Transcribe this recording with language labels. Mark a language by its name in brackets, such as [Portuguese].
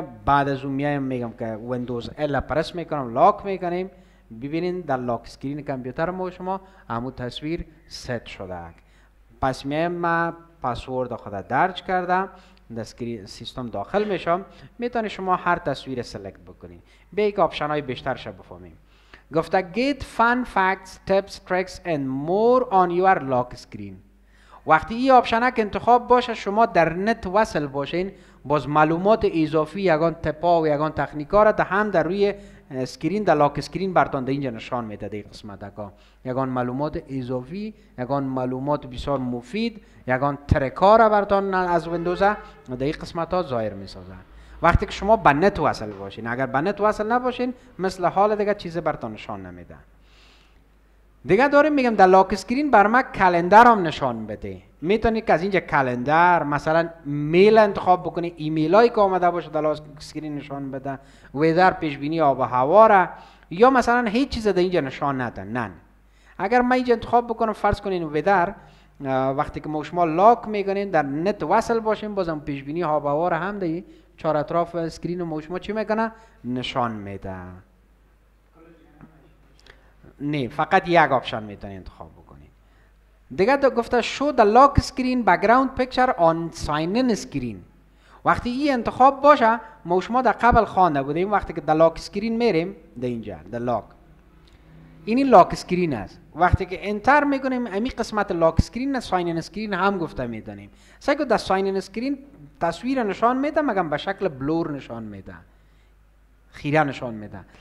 [Persian] بعد از اون میایم میگم که ویندوز ال پرس میکنم، لاک میکنیم. ببینین در لاک اسکرین کامپیوتر ما شما همون تصویر ست شده. پس میایم ما پسورد خود درج کردم، در سیستم داخل میشم. میتونی شما هر تصویر سلکت بکنید. به یک آپشن های بیشترش بفهمیم. گفته [English] get fun facts, tips, tricks and more on your lock screen. [Persian] وقتی این آپشن که انتخاب باشه شما در نت وصل باشین، باز معلومات اضافی یگان تپا و یگان تکنیکا را هم در روی اسکرین در لاک اسکرین برتان در اینجا نشان میده. در قسمت ها یگان معلومات اضافی، یگان معلومات بسیار مفید، یگان ترکا را برتان از ویندوز در این قسمت ها ظاهر میسازه. وقتی که شما به نت وصل باشین، اگر به نت وصل نباشین مثل حال دیگه چیز برتان نشان نمیده. دیگه داریم میگم در لاک اسکرین بر ما کلندر هم نشان بده. میتونید که از اینجا کلندر مثلا میل انتخاب بکنی، ایمیل هایی که آمده باشه در لاک اسکرین نشان بده، ویدر پیش بینی آب و هوا را، یا مثلا هیچ چیز در اینجا نشان نده. نه اگر من اینجا انتخاب بکنم فرض کنین ویدر، وقتی که ما شما لاک میکنین در نت وصل باشین بازم پیش بینی آب و هوا را هم در چهار اطراف اسکرین ما شما چی میکنه؟ نشان میده. نه فقط یک آپشن میتونید انتخاب بکنید. دیگه گفته [English] show the lock screen background picture on sign in screen. [Persian] وقتی این انتخاب باشه ما شما در قبل خوانده بودیم وقتی که در لاک اسکرین میریم در اینجا در لاک این لاک اسکرین است. وقتی که انتر میکنیم امی قسمت لاک اسکرین ساین ان اسکرین هم گفته میدانیم. سعی در ساین ان اسکرین تصویر نشان میده مگر به شکل بلور نشان میده، خیره نشان میده.